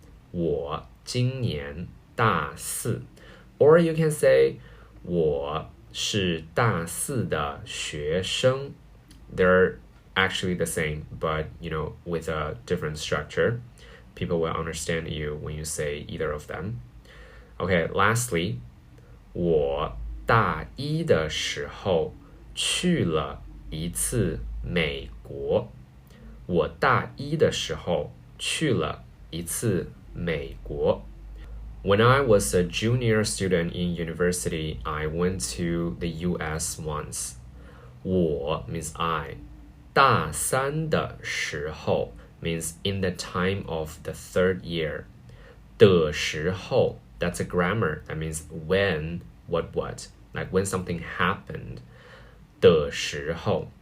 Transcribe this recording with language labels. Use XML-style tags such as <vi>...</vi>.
<zh>我今年大四。</zh> <en>Or you can say</en> <zh>我是大四的学生。</zh> <en>They're actually the same, but with a different structure. People will understand you when you say either of them. Okay, lastly,</en> <zh>我大一的时候去了一次美国。我大一的时候去了一次美国。</zh> <en>When I was a junior student in university, I went to the US once. 我 means I.</en> <zh>大三的时候</zh> <en>means in the time of the third year.</en> <zh>的时候</zh> <en>that's a grammar. That means when, what, like when something happened. 的时候.</en>